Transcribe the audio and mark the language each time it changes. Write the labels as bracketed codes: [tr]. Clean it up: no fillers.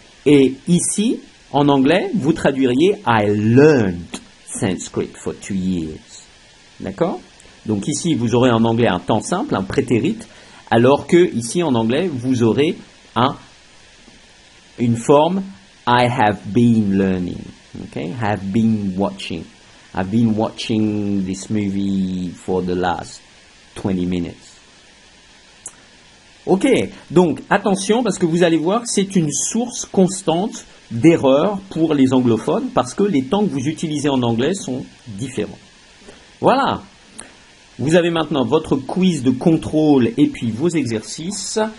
[fr] Et ici, en anglais, vous traduiriez [en] I learned Sanskrit for 2 years. [fr] D'accord ? Donc ici, vous aurez en anglais un temps simple, un prétérit, alors que ici, en anglais, vous aurez une forme [en] I have been learning. Okay? Have been watching. I've been watching this movie for the last 20 minutes. [fr] Ok, donc attention parce que vous allez voir que c'est une source constante d'erreurs pour les anglophones parce que les temps que vous utilisez en anglais sont différents. Voilà. Vous avez maintenant votre quiz de contrôle et puis vos exercices.